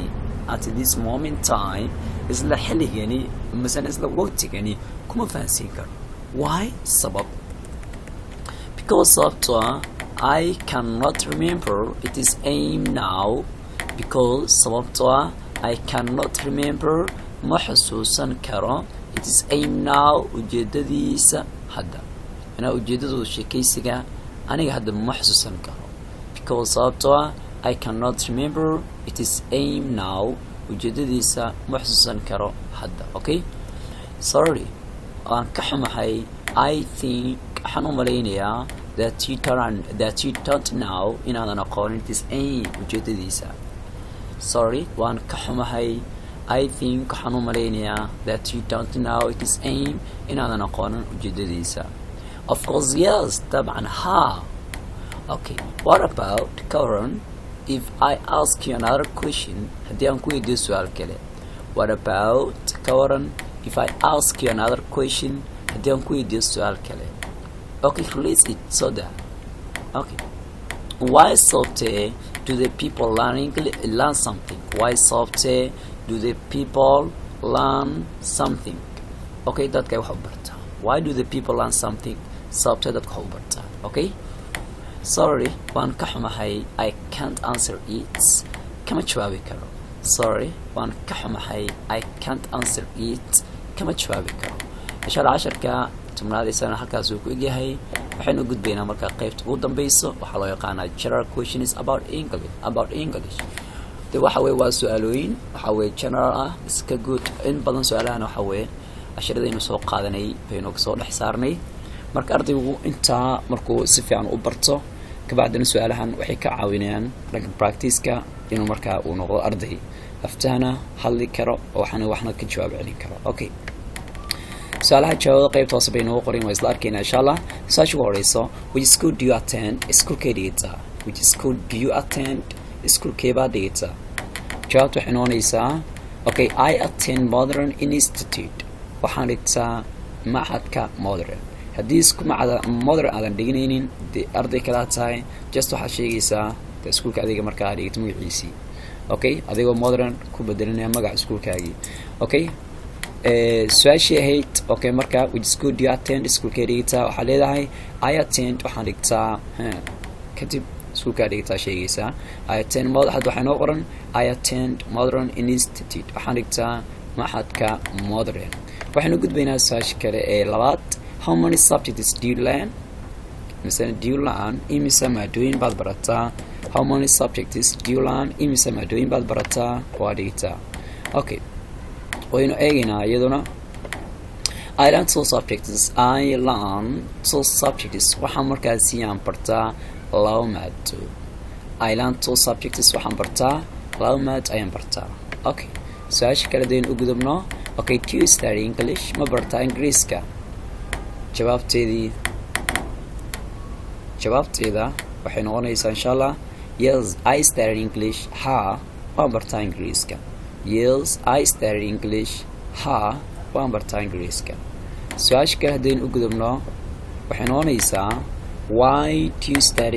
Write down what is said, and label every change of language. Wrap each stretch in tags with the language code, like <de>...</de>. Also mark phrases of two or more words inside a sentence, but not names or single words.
<en>at this moment time.</en> <so>isla xilligani misana isla waqtigani kuma fahansiin karo.</so> <en>why? sabab. because</en> <so>sababtoo ah</so> <en>I cannot remember it is aim now. because</en> <so>sababtoo ah</so> <en>I cannot remember</en> <so>ma xusuusan karo</so> <en>it is aim now</en> <so>ujeedadiisa hadda. inaa ujeedadooda sheekaysiga aniga hadda ma xusuusan karo.</so> <en>because</en> <so>sababtoo ah</so> <en>I cannot remember it is aim now</en> <so>ujeedadiisa ma xusuusan karo hadda.</so> <en>okay, sorry,</en> <so>waan ka xumahay.</so> <en>I think</en> <so>waxaan u malaynayaa</so> <en>that you don't know</en> <so>inaadan aqoonin</so> <en>it is aim ujeedadiisa.</en> <so>sorry, waan ka xumahay.</so> <en>I think</en> <so>waxaan u malaynayaa</so> <en>that you don't know it is aim</en> <so>inaadan aqoonin ujeedadiisa.</so> <en>of course, yes, طبعا. ha. okay, what about Karen? if I ask you another question</en> <so>haddii aan ku weydiiyo su'aal kale</so> <en>what about</en> <so>ka waran</so> <en>if I ask you another question</en> <so>haddii aan ku weydiiyo su'aal kale</so> <en>okay release it so that okay why software do the people learn something why software do the people learn something okay</en> <so>dadka wax u bartaa</so> <en>why do the people learn something software</en> <so>dadka wax u bartaa</so> <en>okay sorry</en> <so>waan ka xumahay</so> <en>I can't answer it</en> <so>kama jawaabi karo sorry waan ka xumahay</so> <en>I can't answer it</en> <so>kama jawaabi karo</so> <ar>insha Allah</ar> <so>casharka tumnaadaysan halkaas uu ku egyahay waxaynu gudbaynaa marka qaybta ugu dambayso waxa loo yaqaanaa</so> <en>general questions about English</en> <so>de waxa way waa su'aalooyin waxa way general ah iska good in badan su'aalahan waxa way casharadaynu soo qaadanay baynu soo dhex saarnay marka ardaygu inta markuu si fiican u barto kabacdina su'aalahan waxay ka caawinayaan dhanka practice-ka inuu marka uu noqdo arday aftahana hadli karo oo waxna ka jawaab celin karo okay su'aalaha jawaabta qaybta hoose baynu u qorin waa isla arkaynaa</so> <ar>insha Allah</ar> <so>su'aasha ugu horeyso</so> <en>which school do you attend</en> <so>schoolkee dhigata</so> <en>which school do you attend</en> <so>schoolkee baa dhigata jawaabta waxay noqonaysaa</so> <en>okay I attend Modern Institute</en> <so>waxaan dhigtaa macadka Modern haddii isku macada Modern aadan dhiganaynin arday kala tahay just waxaad sheegaysaa iskuulka adiga markaa dhigto magaciisii okay adigoo Modern ku bedelinaya magaca iskuulkaagii okay su'aashii ahayd okay marka</so> <en>which school do you attend</en> <so>schoolkee dhigtaa waxaa leedahay</so> <en>I attend</en> <so>waxaan dhigtaa kadib iskuulkaa dhigtaa sheegaysaa</so> <en>I attend</en> <so>waxaa noo qoran</so> <en>I attend Modern Institute</en> <so>waxaan dhigtaa macadka Modern waxaynu gudbaynaa su'aasha kale ee labaad</so> <en>how many subjects do you learn</en> <so>مثلا</so> <en>do you learn</en> <so>imisa maadooyin baad barataa</so> <en>how many subjects do you learn</en> <so>imisa maadooyin baad barataa waa dhigtaa okay waynu eegaynaa iyaduna</so> <en>I learn two subjects</en> <so>waxaan markaasi aan bartaa laba maado</so> <en>I learn two subjects</en> <so>waxaan bartaa laba maado ayaan bartaa okay su'aasha kale deen u gudubno okay</so> <en>do you study English</en> <so>ma bartaa Ingiriiska jawaabteeda waxay noqonaysaa</so> <ar>insha Allah</ar> <en>yes I study English</en> <so>ha waan bartaa Ingiriiska</so> <en>yes I study English</en> <so>ha waan bartaa Ingiriiska su'aasha kale hadeen u gudubno waxay noqonaysaa</so> <en>why do you study</en>